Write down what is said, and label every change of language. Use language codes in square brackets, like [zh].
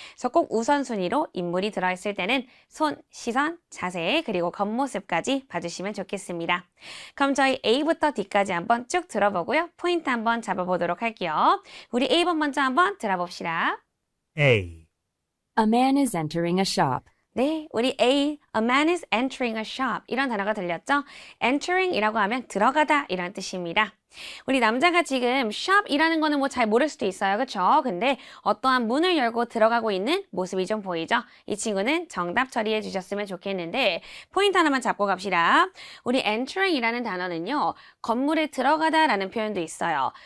[ko] 그래서 꼭 우선순위로 인물이 들어있을 때는 손, 시선, 자세 그리고 겉모습까지 봐주시면 좋겠습니다. 그럼 저희 A부터 D까지 한번 쭉 들어보고요. 포인트 한번 잡아보도록 할게요. 우리 A번 먼저 한번 들어봅시다. A. [en] A man is entering a shop. [ko] 네, 우리 [en] A man is entering a shop [ko] 이런 단어가 들렸죠? entering 이라고 하면 들어가다 이런 뜻입니다. 우리 남자가 지금 shop이라는 거는 뭐 잘 모를 수도 있어요. 그쵸? 근데 어떠한 문을 열고 들어가고 있는 모습이 좀 보이죠? 이 친구는 정답 처리해 주셨으면 좋겠는데 포인트 하나만 잡고 갑시다. 우리 entering 이라는 단어는요. 건물에 들어가다 라는 표현도 있어요.